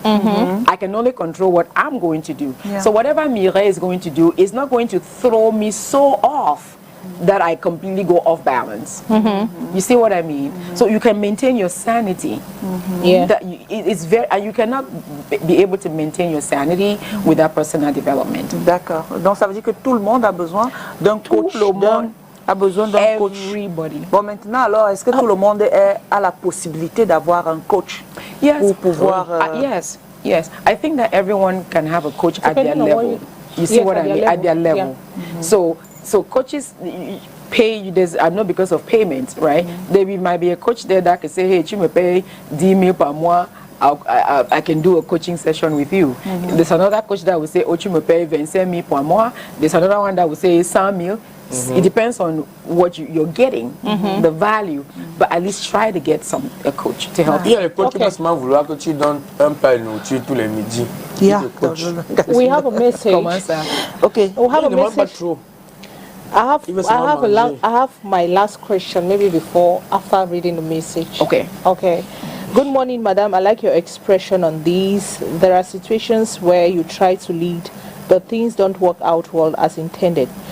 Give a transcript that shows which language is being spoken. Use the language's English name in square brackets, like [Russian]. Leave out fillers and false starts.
[English] I can only control what I'm going to do. So whatever Mireille is going to do is not going to throw me so off that I completely go off balance. You see what I mean? So you can maintain your sanity. That it's very, and you cannot be able to maintain your sanity without personal development. [French] D'accord. Donc ça veut dire que tout le monde a besoin d'un coach. A besoin d'un coach. Bon, maintenant, alors, est-ce que tout le monde a la possibilité d'avoir un coach pour pouvoir... [English] Yes. I think that everyone can have a coach at their level. You see what I mean? At their level. So coaches pay you, I know because of payment, right? There might be a coach there that can say, hey, [French] tu me pay 10 000 par mois. [English] I can do a coaching session with you. There's another coach that will say, oh, [French] tu me pay 25 000 par mois. [English] There's another one that will say 100 000. It depends on what you're getting, the value, but at least try to get a coach to help you. [French] Il y a le coach qui va seulement vouloir que tu donnes un pain de nourriture tous les midis. [English] We have a message. Okay. We have a message. I have my last question, maybe after reading the message. Okay. Good morning, madam. I like your expression on these. There are situations where you try to lead, but things don't work out well as intended.